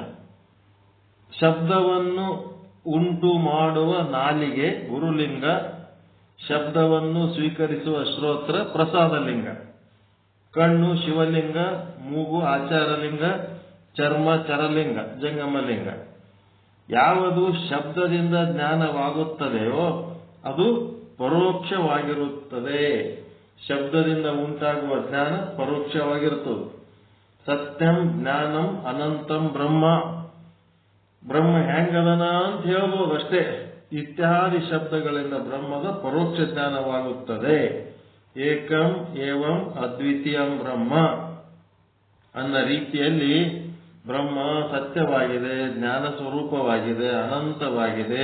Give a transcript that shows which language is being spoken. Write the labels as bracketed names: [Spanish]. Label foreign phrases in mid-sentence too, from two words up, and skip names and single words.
[Kannada] ಶಬ್ದವನ್ನು ಉಂಟು ಮಾಡುವ ನಾಲಿಗೆ ಗುರುಲಿಂಗ, ಶಬ್ದವನ್ನು ಸ್ವೀಕರಿಸುವ ಶ್ರೋತ್ರ ಪ್ರಸಾದಲಿಂಗ, ಕಣ್ಣು ಶಿವಲಿಂಗ, ಮೂಗು ಆಚಾರಲಿಂಗ, ಚರ್ಮ ಚರಲಿಂಗ ಜಂಗಮಲಿಂಗ. ಯಾವುದು ಶಬ್ದದಿಂದ ಜ್ಞಾನವಾಗುತ್ತದೆಯೋ ಅದು ಪರೋಕ್ಷವಾಗಿರುತ್ತದೆ. ಶಬ್ದದಿಂದ ಉಂಟಾಗುವ ಜ್ಞಾನ ಪರೋಕ್ಷವಾಗಿರುತ್ತದೆ. [Sanskrit] ಸತ್ಯಂ ಜ್ಞಾನಂ ಅನಂತಂ ಬ್ರಹ್ಮ, [Kannada] ಬ್ರಹ್ಮ ಹೆಂಗದನ ಅಂತ ಹೇಳ್ಬೋದು ಅಷ್ಟೇ. ಇತ್ಯಾದಿ ಶಬ್ದಗಳಿಂದ ಬ್ರಹ್ಮದ ಪರೋಕ್ಷ ಜ್ಞಾನವಾಗುತ್ತದೆ. [Sanskrit] ಏಕಂ ಏವಂ ಅದ್ವಿತೀಯಂ ಬ್ರಹ್ಮ [Kannada] ಅನ್ನ ರೀತಿಯಲ್ಲಿ ಬ್ರಹ್ಮ ಸತ್ಯವಾಗಿದೆ, ಜ್ಞಾನ ಸ್ವರೂಪವಾಗಿದೆ, ಅನಂತವಾಗಿದೆ.